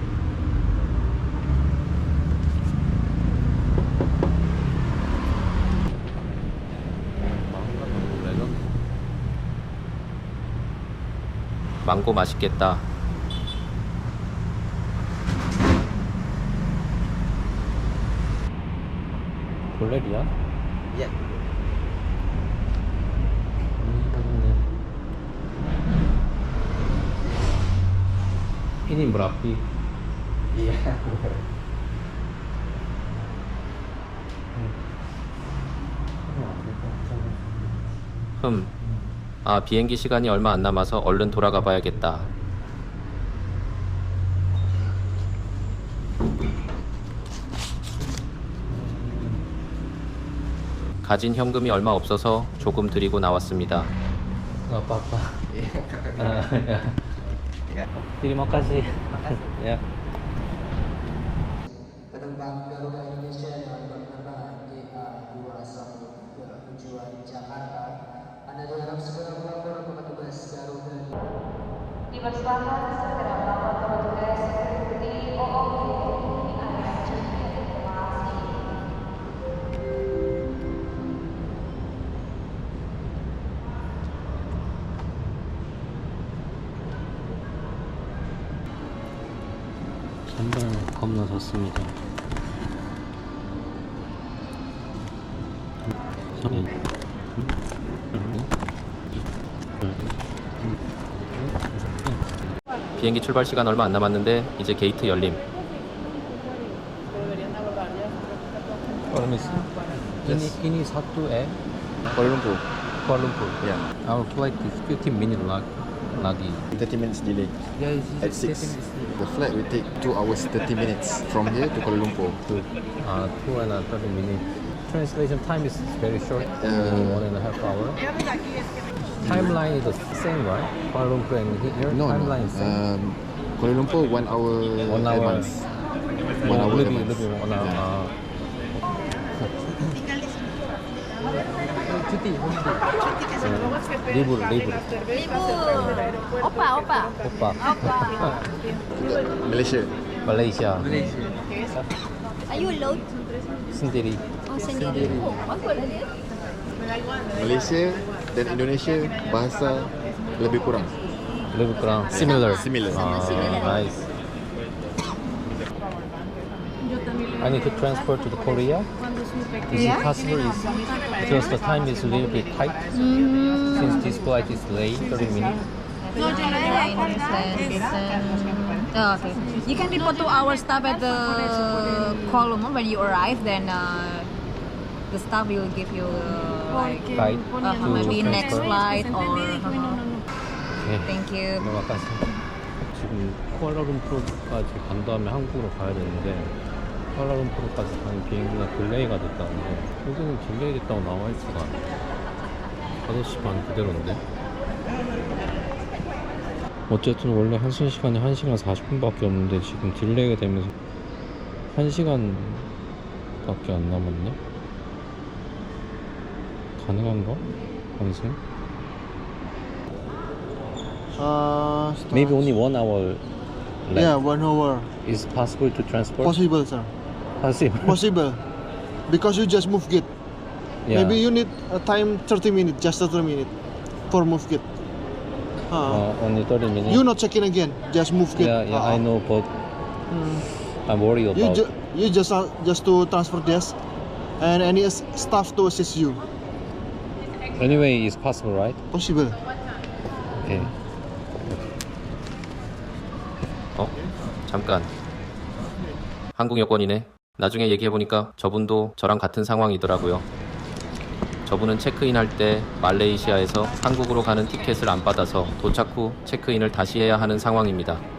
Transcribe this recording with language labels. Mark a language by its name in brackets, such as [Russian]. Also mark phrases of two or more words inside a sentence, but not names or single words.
[Korean] 망고 맛있겠다. 볼레리아? [Indonesian] Ya. Ini berapi. Iya. [Korean] 비행기 시간이 얼마 안 남아서 얼른 돌아가 봐야겠다. 가진 현금이 얼마 없어서 조금 드리고 나왔습니다. [Indonesian] Nggak apa-apa. Terima kasih. Ya. Penumpang Garuda Indonesia dengan penerbangan GA210 tujuan Jakarta, Anda diharap segera melapor ke petugas Garuda. Dipersilakan segera melapor ke petugas security OOG di area Cibiru. Terima kasih. [Korean] 잔발 겁나 좋습니다. 비행기 출발 시간 얼마 안 남았는데 이제 게이트 열림. [Indonesian] Permisi. Ini satu Kuala Lumpur. Kuala Lumpur. [English] Yeah. Our flight is 15 minutes lagi. 30 minutes delay. Yeah, At 6. The flight will take 2 hours 30 minutes from here to Kuala Lumpur. 2 and 30 minutes. Translation time is very short, 1.5 hour. Timeline is the same, right? Kuala Lumpur and here, No, timeline is same. Kuala Lumpur 1 hour 1 hour. advance. 1 hour lebih advance. 1 hour. Cuti. Libur. Opa. Malaysia. Malaysia. Are you alone? [Malay] Sendiri. Oh, sendiri. Oh, bagus lah dia. Malaysia dan Indonesia bahasa lebih kurang. Lebih kurang similar. Similar. [English] Nice. I need to transfer to the Korea. Is it possible? Because the time is a little bit tight. Since this flight is late, 30 minutes. Oh, okay. You can report to our staff at the Kuala Lumpur when you arrive. Then the staff will give you Guide maybe next flight or. [Korean] 네. [English] Thank you. [Malay] terima kasih. [Korean] 지금 쿠알라룸푸르까지 간 다음에 한국으로 가야 되는데 쿠알라룸푸르까지 가는 비행기가 딜레이가 됐다는데 여기는 딜레이 됐다고 나와 있지가 않아. 5시 반 그대로인데. 어쨌든 원래 한승 시간이 1시간 40분밖에 없는데 지금 딜레이가 되면서 1시간 밖에 안 남았네. 가능한가? 한승? [English] Maybe only 1 hour left. Yeah, 1 hour. Is it possible to transport? Possible, sir. Possible. Possible. Because you just move gate. Yeah. Maybe you need a time 30 minutes, just 30 minutes for move gate. Only 30 minutes. You not check in again, just move gate. Yeah, I know, but I'm worried about. You just to transfer desk and any staff to assist you. Anyway, it's possible, right? Possible. Okay. [Korean] 잠깐. 한국 여권이네. 나중에 얘기해보니까 저분도 저랑 같은 상황이더라고요. 저분은 체크인할 때 말레이시아에서 한국으로 가는 티켓을 안 받아서 도착 후 체크인을 다시 해야 하는 상황입니다.